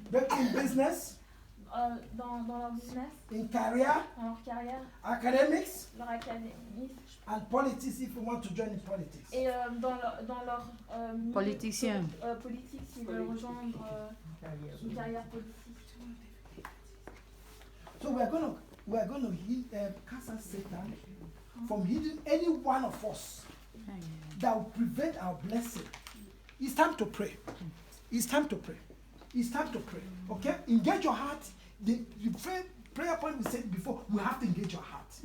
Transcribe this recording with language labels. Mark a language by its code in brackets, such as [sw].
[en] breakthrough in business, [fr] Dans leur business, [en] in career, [fr] dans leur carrière, [en] academics, [fr] leur académie [en] and politics if you want to join in politics. [fr] et dans leur milieu Politicien. politique s'ils veulent rejoindre une carrière politique. [en] So we are going to cast out Satan from hiding any one of us that will prevent our blessing. It's time to pray. It's time to pray. It's time to pray. Okay? Engage your heart. The prayer point we said before, we have to engage your heart.